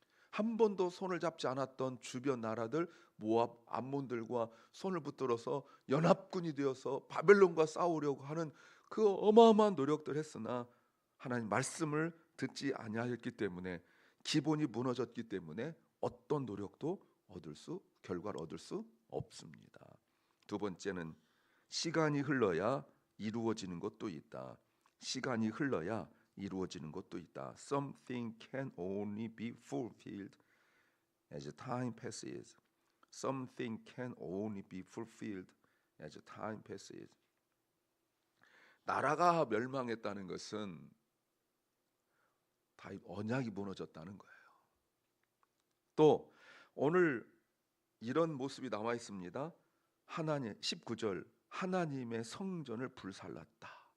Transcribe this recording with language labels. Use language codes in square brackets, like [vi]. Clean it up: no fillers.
[ko] 한 번도 손을 잡지 않았던 주변 나라들 모압, 암몬들과 손을 붙들어서 연합군이 되어서 바벨론과 싸우려고 하는 그 어마어마한 노력들 했으나 하나님 말씀을 듣지 아니하였기 때문에, 기본이 무너졌기 때문에 어떤 노력도 결과를 얻을 수 없습니다. 두 번째는 시간이 흘러야 이루어지는 것도 있다. 시간이 흘러야 이루어지는 것도 있다. [en] Something can only be fulfilled as time passes. Something can only be fulfilled as time passes. [ko] 나라가 멸망했다는 것은 다 언약이 무너졌다는 거예요. 또 오늘 이런 모습이 나와 있습니다. 하나님 19절, 하나님의 성전을 불살랐다.